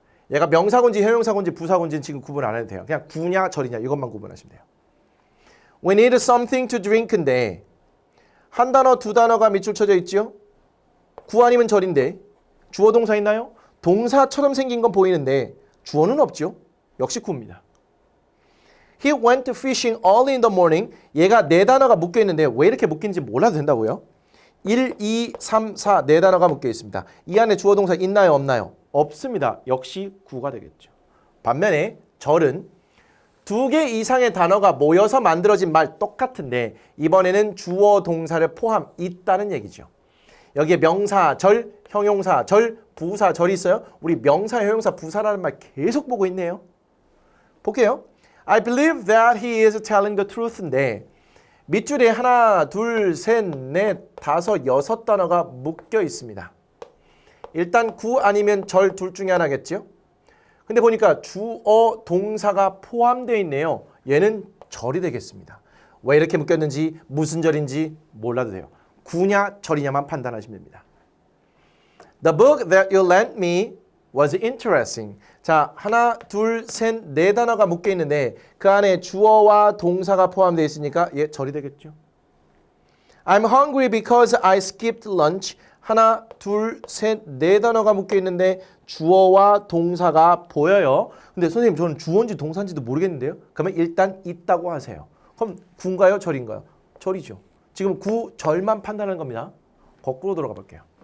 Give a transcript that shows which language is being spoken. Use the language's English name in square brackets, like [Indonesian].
[Korean] 얘가 명사군지 형용사군지 부사군지는 지금 구분 안 해도 돼요. 그냥 구냐 절이냐 이것만 구분하시면 돼요. [English] We need something to drink [Korean] 인데 한 단어 두 단어가 밑줄 쳐져 있죠? 구 아니면 절인데 주어 동사 있나요? 동사처럼 생긴 건 보이는데 주어는 없죠? 역시 구입니다. [English] He went fishing early in the morning. [Korean] 얘가 네 단어가 묶여 있는데 왜 이렇게 묶인지 몰라도 된다고요? 1, 2, 3, 4 네 단어가 묶여 있습니다. 이 안에 주어 동사 있나요? 없나요? 없습니다. 역시 구가 되겠죠. 반면에 절은 두 개 이상의 단어가 모여서 만들어진 말 똑같은데 이번에는 주어 동사를 포함 있다는 얘기죠. 여기에 명사, 절, 형용사, 절, 부사, 절이 있어요. 우리 명사, 형용사, 부사라는 말 계속 보고 있네요. 볼게요. [English] I believe that he is telling the truth [Korean] 인데 밑줄에 하나, 둘, 셋, 넷, 다섯, 여섯 단어가 묶여 있습니다. 일단 구 아니면 절 둘 중에 하나겠죠? 근데 보니까 주어 동사가 포함되어 있네요. 얘는 절이 되겠습니다. 왜 이렇게 묶였는지 무슨 절인지 몰라도 돼요. 구냐 절이냐만 판단하시면 됩니다. [English] The book that you lent me was interesting. [Korean] 자, 하나, 둘, 셋, 네 단어가 묶여 있는데 그 안에 주어와 동사가 포함되어 있으니까 얘 절이 되겠죠. [English] I'm hungry because I skipped lunch. [Korean] 하나, 둘, 셋, 네 단어가 묶여 있는데 주어와 동사가 보여요. 근데 선생님 저는 주어인지 동사인지도 모르겠는데요. 그러면 일단 있다고 하세요. 그럼 구인가요? 절인가요? 절이죠. 지금 구, 절만 판단하는 겁니다. 거꾸로 들어가 볼게요.